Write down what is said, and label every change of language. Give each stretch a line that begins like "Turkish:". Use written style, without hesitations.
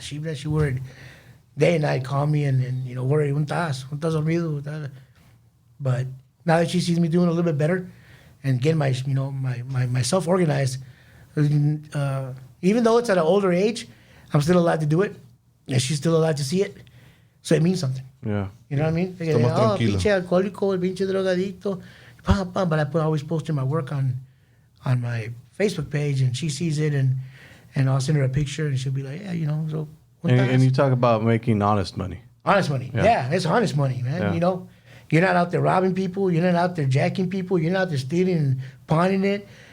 English: She worried day and night, call me and you know, worried,
Spanish: ¿Dónde estás dormido?
English: But now that she sees me doing a little bit better and getting myself organized, even though it's at an older age, I'm still allowed to do it, and she's still allowed to see it. So it means something. Yeah. You know what I mean?
Spanish: Pinche alcohólico, el pinche drogadicto.
English: But I always posting my work on my Facebook page, and she sees it, and I'll send her a picture, and she'll be like, yeah, you know. So. And you talk about making honest money. Honest money. Yeah, it's honest money, man. Yeah. You know, you're not out there robbing people. You're not out there jacking people. You're not out there stealing and pawning it.